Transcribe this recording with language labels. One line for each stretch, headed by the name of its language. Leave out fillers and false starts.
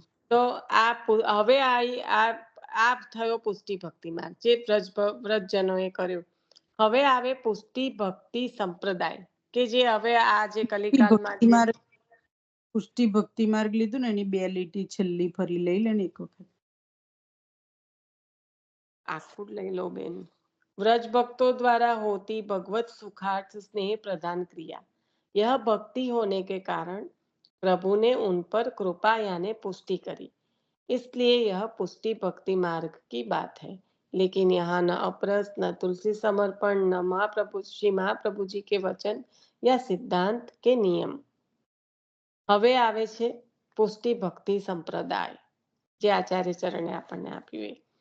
Gujarati: તો આ હવે આ થયો પુષ્ટિ ભક્તિ માર્ગ જે વ્રજજનોએ કર્યો. હવે આવે પુષ્ટિ ભક્તિ સંપ્રદાય કે જે હવે આ જે કલિકાલમાં ભક્તિ માર્ગ, પુષ્ટિ ભક્તિ માર્ગ લીધું ને એની બે લીટી છેલ્લી ફરી લઈ લે ને એક વખત. આખું લઈ લો બેન.
Hindi: व्रज भक्तों द्वारा होती भगवत सुखार्थ स्नेह प्रदान क्रिया यह भक्ति होने के कारण प्रभु ने उन पर कृपा यानी पुष्टि करी, इसलिए यह पुष्टि भक्ति मार्ग की बात है. लेकिन यहाँ न अपरस न तुलसी समर्पण न श्री महाप्रभु जी के वचन या सिद्धांत के नियम.
Gujarati: હવે આવે છે પુષ્ટિ ભક્તિ સંપ્રદાય જે આચાર્ય ચરણે આપણને આપ્યું.